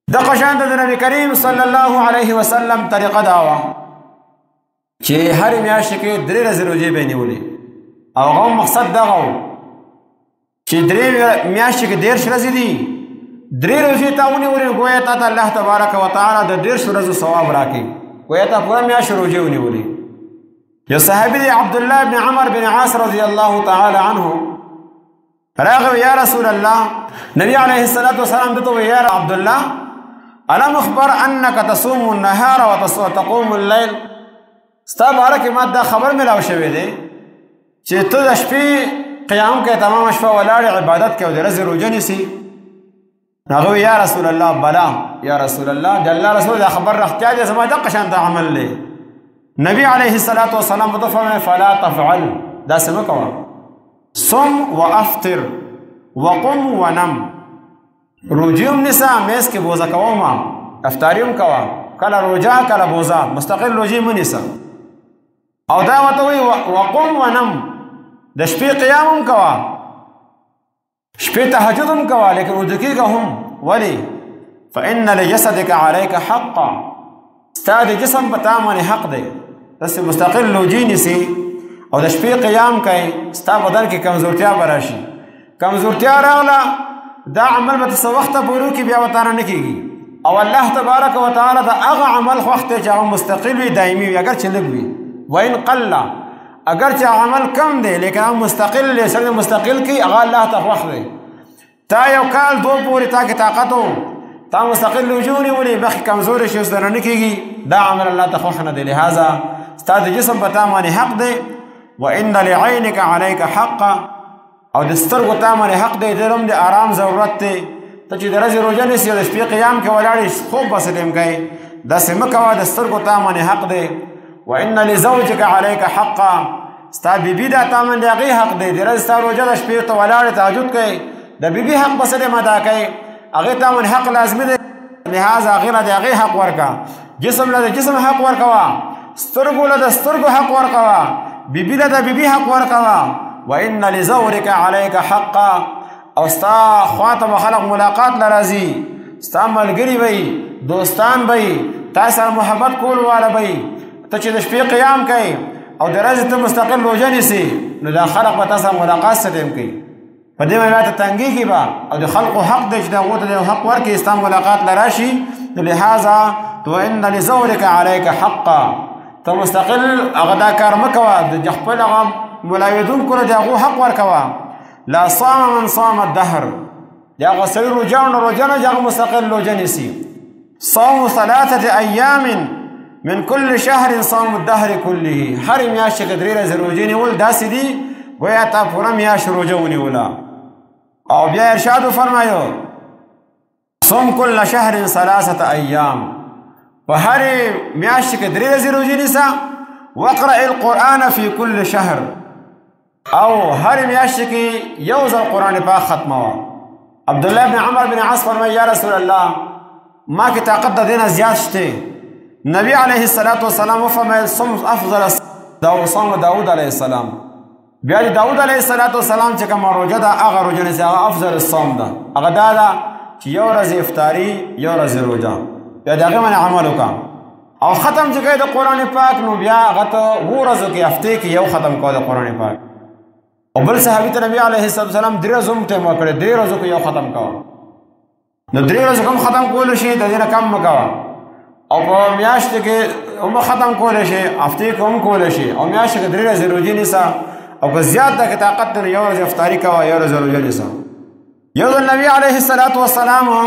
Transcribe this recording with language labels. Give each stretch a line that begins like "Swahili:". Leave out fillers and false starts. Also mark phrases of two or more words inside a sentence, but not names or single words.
Pashto: دغه شان د نبی کریم
Arabic: صلی الله علیه وسلم
Pashto: طریقه دا وه چې هر میاشت کې 3 ورځې روژې به یې نیولې او هغه مقصد دغه و چې 3 میاشتې کې 10 ورځې دي 3 روژې تا ونیولې ګویا تا ته
Arabic: الله تبارک وتعالی
Pashto: د 10 ورځو ثواب راکړي ګویا تا پوره میاشت روژې ونیولې یو صحابي دی عبدالله بن عمر بن عاص
Arabic: رضی الله تعالی عنه
Pashto: راغی
Arabic: یا رسول الله
Pashto: نبی
Arabic: علیه الصلاة والسلام
Pashto: دته وی
Arabic: یا عبدالله الم اخبر انك تصوم النهار وتقوم الليل
Pashto: ستا باره کې ما دا خبر ملاو شوی دی چې ته د شپې قیام کوې تمام شپه ولاړې عبادت کوې او د ورځې روژه نیسې هغه
Arabic: یا رسول الله بلا یا رسول الله
Pashto: د الله رسول دا خبر رښتیا دی زما دغه شان د عمل دی نبی
Arabic: علیه الصلاة والسلام
Pashto: ورته فرمایي
Arabic: فلا تفعل
Pashto: داسې مه کوه
Arabic: صم وافطر وقم ونم
Pashto: روژې هم نیسه میز کې بوزه کوه افطاري هم کوه کله روژه کله بوزه مستقل روژې مه نیسه او دا ورته وایي
Arabic: وقم ونم
Pashto: د شپې قیام هم کوه شپې تهجد هم کوه لیکن ویده کېږه هم ولې
Arabic: فإن لجسدك عليك حقا
Pashto: ستا د جسم په تا باندې حق دی داسې مستقل روژې نیسي او د شپې قیام کوي ستا بدن کې کمزورتیا به راشي کمزورتیا راغله دا عمل به څه وخته پورې وکړي بیا به تانه نه کېږي او
Arabic: الله تبارک وتعالی
Pashto: د هغه عمل خوښ دی چې هغه مستقل وي دایمي وي اگر چې لږ وي
Arabic: وإن قل
Pashto: اگر چې عمل کم دی لیکن هغه مستقل دی سره مستقل کی هغه الله ته خوښ دی تا یو کال 2 پورې تا کې طاقت و تا مستقل روژې ونیولې بخې کمزورې شي اوس درنه نه کېږي دا عمل الله ته خوښ نه دی لهذا ستا د جسم په تا باندې حق دی
Arabic: وإن لعينك عليك حقا
Pashto: او د سترګو تا باندې حق دی دې هم د آرام ضرورت دی ته چې د ورځې روژه نیسې او د شپې قیام کې ولاړې خوب به سلیم کوې داسې مه کوه د سترګو تا باندې حق دی
Arabic: وإن لزوجك عليك حقا
Pashto: ستا بیبي دا تا باندې هغې حق دی د ورځې ستا روژه د شپې ته ولاړې تهجد کوې د بیبي حق به سلیم ادا کوې هغې تا باندې حق لازمي دی لهذا هغې له د هغې حق ورکوه جسم له د جسم حق ورکوه سترګو له د سترګو حق ورکوه بیبي له د بیبي حق ورکوه
Arabic: وإن لزورك عليك حقا
Pashto: او ستا خواته به خلق ملاقات لراځي ستا ملګري به دوستان به تا سره محبت کول واله به ته چې د شپې قیام کوې او د ورځې ته مستقل روژه نیسې نو دا خلق به تا سره ملاقات څه ټایم کوي په دې باندې ته تنګېږي به او د خلقو حق دی چې د هغو ته د حق ورکړي ستا ملاقات له راشي نو لهذا
Arabic: وإن لزورك عليك حقا
Pashto: ته مستقل هغه دا کار مه کوه د خپل هغه ملاویدونکو له د هغو حق ورکوه
Arabic: لا صام من صام الدهر
Pashto: د هغه سړي روژه نه روژه نه چې هغه مستقل روژه نیسي
Arabic: صوم 3 أيام من كل شهر صوم الدهر
Pashto: كله هر میاشت کې 3 ورځې روژې نیول داسې دي گویا تا پوره میاشت روژه ونیوله او بیا ارشاد فرمایو
Arabic: صوم كل شهر 3 أيام
Pashto: په هر میاشت کې 3 ورځې روژې نیسه
Arabic: واقرأ القرآن في كل شهر
Pashto: او هر میاشت کې یو ځل قرآن پاک ختمه عبدالله بن عمر بن عاص فرمایي یا رسول الله ما کې طاقت د دې نه زیات شته نبی
Arabic: علیه الصلاة والسلام
Pashto: وفرمایل
Arabic: صوم افضل صوم داود علیه السلام
Pashto: بیا د داود
Arabic: علیه الصلاة والسلام
Pashto: چې کومه روژه ده هغه روژه نیسي هغه
Arabic: افضل الصوم
Pashto: ده هغه دا ده چې یو ورځ افطاري یو ورځ روژه بیا د هغې باندې عمل وکړه او ختم چې کوې د قرآن پاک نو بیا هغه ته 2 ورځو کې هفتې کې یو ختم کوه د قرآن پاک او بل صحابي ته نبی
Arabic: علیه السلام
Pashto: 3 ورځو هم ټایم ورکړی 3 ورځو کې یو ختم کوه نو 3 ورځو هم ختم کولی شي د دې نه کم مه کوه او په میاشت کې هم ختم کولی شي هفتې کې هم کولی شي او میاشت کې 3 ورځې روژې نیسه او که زیات ده که طاقت دی یو ورځ افطاري کوه یو ورځ روژه نیسه یو ځل نبی
Arabic: علیه الصلاة والسلام